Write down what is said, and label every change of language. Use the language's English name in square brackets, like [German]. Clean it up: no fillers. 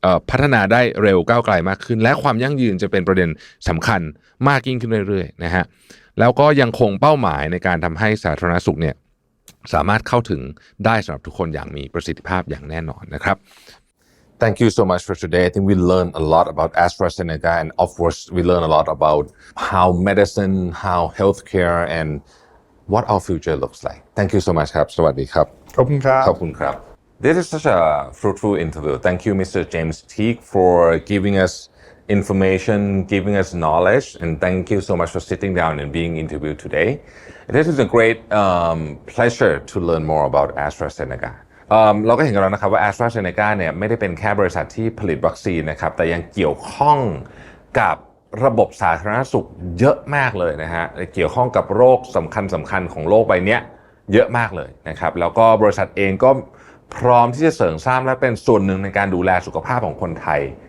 [Thai] พัฒนาได้เร็วก้าวไกลมากขึ้นและความยั่งยืนจะเป็นประเด็นสำคัญมากยิ่งขึ้นเรื่อยๆนะฮะแล้วก็ยังคงเป้าหมายในการทำให้สาธารณสุขเนี่ยสามารถเข้าถึงได้สำหรับทุกคนอย่างมีประสิทธิภาพอย่างแน่นอนนะครับ [English] Thank you so much for today. I think we learned a lot about AstraZeneca, and of course we learned a lot about how medicine, how healthcare, and what our future looks like. Thank you so much [Thai] ครับสวัสดีครับ ขอบคุณครับ ขอบคุณครับ [English] This is such a fruitful interview. Thank you, Mr. James Teague, for giving us information, giving us knowledge, and thank you so much for sitting down and being interviewed today. This is a great pleasure to learn more about AstraZeneca. [Thai] เราก็เห็นกันแล้วนะครับว่า AstraZeneca เนี่ยไม่ได้เป็นแค่บริษัทที่ผลิตวัคซีนนะครับแต่ยังเกี่ยวข้องกับระบบสาธารณสุขเยอะมากเลยนะฮะเกี่ยวข้องกับโรคสำคัญของโลกใบนี้เยอะมากเลยนะครับแล้วก็บริษัทเองก็พร้อมที่จะเสริมสร้างและเป็นส่วนหนึ่งในการดูแลสุขภาพของคนไทย